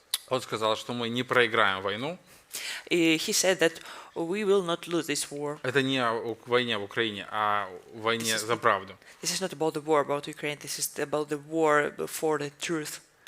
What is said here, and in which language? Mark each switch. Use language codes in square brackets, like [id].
[ru] Он сказал, что мы не проиграем войну. [en] He said that we will not lose this war. [ru] Это не о войне в Украине, а о войне за правду. [en] This is not about the war about Ukraine. This is about the war for the truth.